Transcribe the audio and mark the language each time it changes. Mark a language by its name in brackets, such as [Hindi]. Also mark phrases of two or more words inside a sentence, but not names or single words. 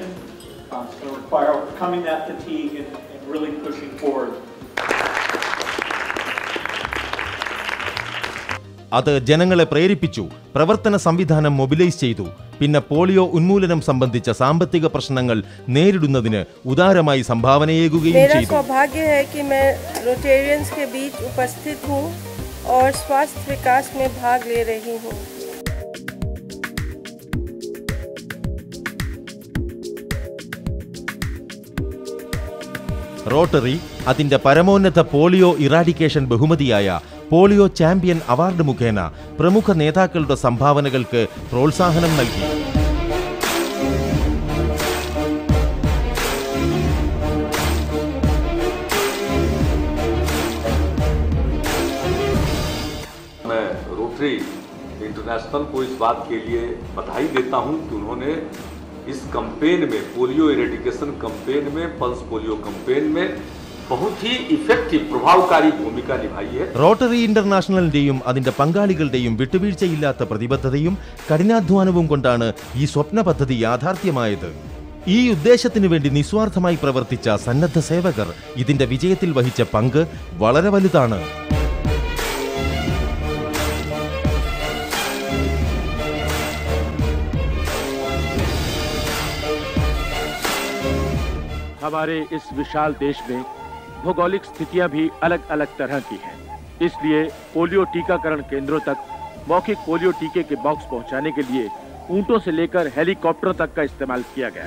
[English] It's going to require overcoming that fatigue and really pushing forward. [Malayalam] അത് ജനങ്ങളെ പ്രേരിപ്പിച്ചു. പ്രവർത്തന സംവിധാനം മൊബിലൈസ് ചെയ്തു. പിന്നെ പോളിയോ ഉന്മൂലനം സംബന്ധിച്ച സാമ്പത്തിക പ്രശ്നങ്ങൾ നേരിടുന്നതിന് ഉദാരമായി സംഭാവനയേകുകയും ചെയ്തു. [Hindi] സൗഭാഗ്യ है कि मैं रोटेरियंस के बीच उपस्थित हूं और स्वास्थ्य विकास में भाग ले रही हूं. [Malayalam] റോട്ടറി അതിന്റെ പരമോന്നത [English] polio eradication [Malayalam] ബഹുമതിയായ പോളിയോ ചാമ്പ്യൻ അവാർഡ് മുഖേന പ്രമുഖ നേതാക്കളുടെ സംഭാവനകൾക്ക് പ്രോത്സാഹനം നൽകി. [Hindi] मैं रोटरी इंटरनेशनल को इस बात के लिए बधाई देता हूं कि उन्होंने इस कैंपेन में, [English] polio eradication campaign [Hindi] में, [English] pulse polio campaign [Hindi] में बहुत ही इफेक्टिव प्रभावकारी भूमिका निभाई है. [Malayalam] റോട്ടറി ഇന്റർനാഷണലിന്റെയും അതിന്റെ പങ്കാളികളുടെയും വിട്ടുവീഴ്ചയില്ലാത്ത പ്രതിബദ്ധതയും കഠിനാധ്വാനവും കൊണ്ടാണ് ഈ സ്വപ്ന പദ്ധതി യാഥാർത്ഥ്യമായത്. ഈ ഉദ്ദേശത്തിനു വേണ്ടി നിസ്വാർത്ഥമായി പ്രവർത്തിച്ച സന്നദ്ധ സേവകർ ഇതിന്റെ വിജയത്തിൽ വഹിച്ച പങ്ക് വളരെ വലുതാണ്. [Hindi] हमारे इस विशाल देश में भौगोलिक स्थितियां भी अलग अलग तरह की हैं। इसलिए पोलियो टीकाकरण केंद्रों तक मौखिक पोलियो टीके के बॉक्स पहुंचाने के लिए ऊंटों से लेकर हेलीकॉप्टरों तक का इस्तेमाल किया गया।